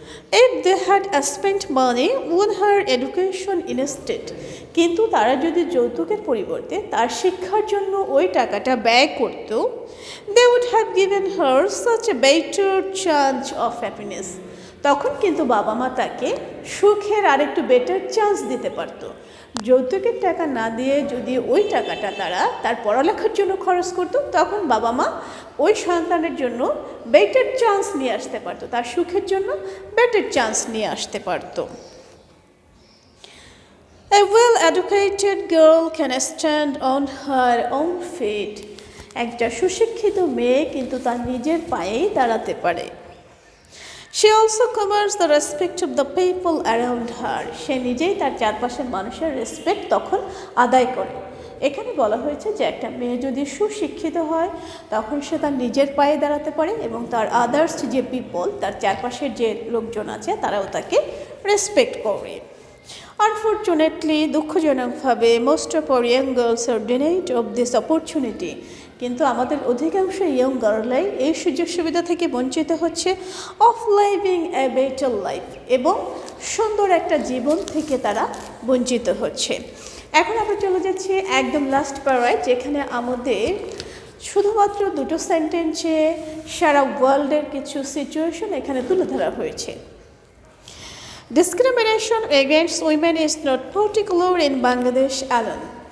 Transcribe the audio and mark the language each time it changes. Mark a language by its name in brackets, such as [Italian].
[English] If they had spent money on her education instead, [Bangla] কিন্তু তারা যদি যৌতুকের পরিবর্তে তার শিক্ষার জন্য ওই টাকাটা ব্যয় করত, [English] they would have given her such a better chance of happiness, [Bangla] তখন কিন্তু বাবা মা তাকে সুখের আরেকটু বেটার চান্স দিতে পারত। যৌতুকের টাকা না দিয়ে যদি ওই টাকাটা তারা তার পড়ালেখার জন্য খরচ করত, তখন বাবা মা ওই সন্তানের জন্য বেটার চান্স নিয়ে আসতে পারতো, তার সুখের জন্য বেটার চান্স নিয়ে আসতে পারতো। [English] A well-educated girl can stand on her own feet. [Bangla] একটা সুশিক্ষিত মেয়ে কিন্তু তার নিজের পায়েই দাঁড়াতে পারে। [English] She also commands the respect of the people around her. [Bangla] সে নিজেই তার চারপাশের মানুষের রেসপেক্ট তখন আদায় করে। এখানে বলা হয়েছে যে একটা মেয়ে যদি সুশিক্ষিত হয়, তখন সে তার নিজের পায়ে দাঁড়াতে পারে এবং তার আদার্স যে পিপল, তার চারপাশের যে লোকজন আছে, তারাও তাকে রেসপেক্ট করে। Unfortunately, দুঃখজনকভাবে, [English] most of our young girls are denied of this opportunity, [Bangla] কিন্তু আমাদের অধিকাংশ ইয়ং গার্লাই এই সুযোগ সুবিধা থেকে বঞ্চিত হচ্ছে, [English] of living a better life, [Bangla] এবং সুন্দর একটা জীবন থেকে তারা বঞ্চিত হচ্ছে। এখন আমরা চলে যাচ্ছি একদম লাস্ট প্যারায়, যেখানে আমাদের শুধুমাত্র দুটো সেন্টেন্সে সারা ওয়ার্ল্ডের কিছু সিচুয়েশন এখানে তুলে ধরা হয়েছে। [English] Discrimination against women is not particular in Bangladesh alone.